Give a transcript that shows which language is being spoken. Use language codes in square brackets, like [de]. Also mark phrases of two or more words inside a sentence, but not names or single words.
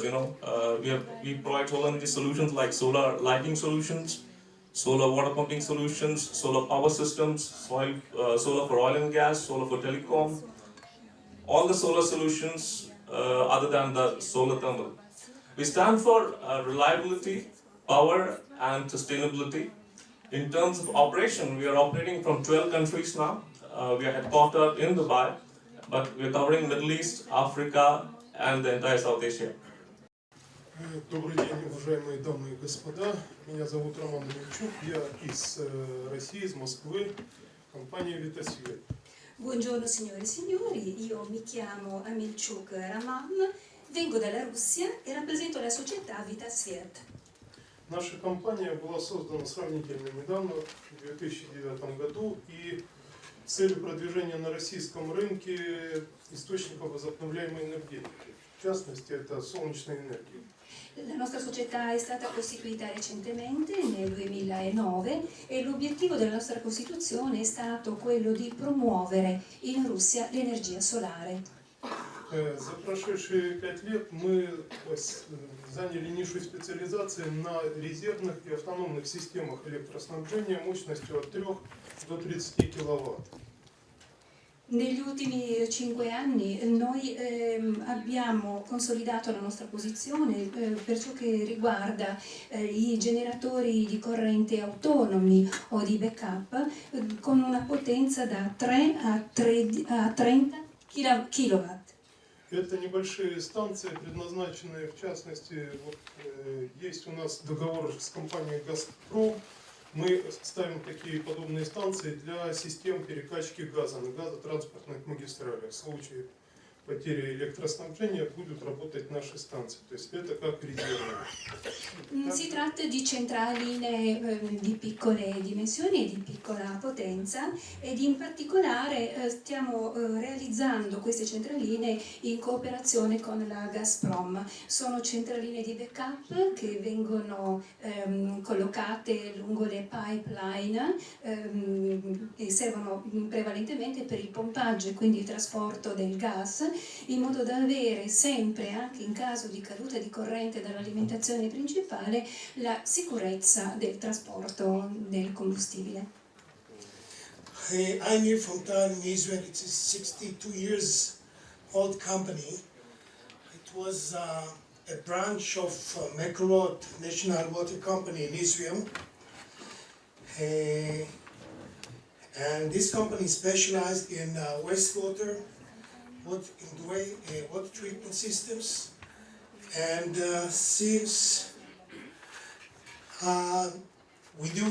[en] We provide solar energy solutions like solar lighting solutions, solar water pumping solutions, solar power systems, solar for oil and gas, solar for telecom, all the solar solutions other than the solar thermal. We stand for reliability, power and sustainability. In terms of operation, we are operating from 12 countries now. We are headquartered in Dubai, but we are covering Middle East, Africa and the entire South Asia. [ru] Добрый день, уважаемые дамы и господа. Меня зовут Роман Амельчук. Я из России, из Москвы, компания Vitasviet. [it] Buongiorno signore e signori, io mi chiamo Amilchuk Raman, vengo dalla Russia e rappresento la società Vitasviet. [ru] Наша компания была создана сравнительно недавно, в 2009 году, и с целью продвижения на российском рынке источников возобновляемой энергетики. В частности, это солнечная энергия. [it] La nostra società è stata costituita recentemente nel 2009 e l'obiettivo della nostra costituzione è stato quello di promuovere in Russia l'energia solare. [ru] За прошедшие 5 лет мы заняли нишу специализации на резервных и автономных системах электроснабжения мощностью от 3 до 30 киловатт. [it] Negli ultimi 5 anni noi abbiamo consolidato la nostra posizione per ciò che riguarda i generatori di corrente autonomi o di backup con una potenza da 3 a 30 kW. [ru] Это небольшие станции, предназначенные, в частности, есть у нас договор с компанией «Газпром». Мы ставим такие подобные станции для систем перекачки газа на газотранспортных магистралях. В случае потери электроснабжения будут работать наши станции. То есть это как резервные. [it] Si tratta di centraline di piccole dimensioni e di piccola potenza ed in particolare stiamo realizzando queste centraline in cooperazione con la Gazprom. Sono centraline di backup che vengono collocate lungo le pipeline e servono prevalentemente per il pompaggio e quindi il trasporto del gas, in modo da avere sempre, anche in caso di caduta di corrente dall'alimentazione principale, la sicurezza del trasporto del combustibile. [en] I'm here from Torino in Israel. It's a 62 years old company. It was a branch of Mekorot National Water Company in Israel. And this company specialized in wastewater, water treatment systems, and since we do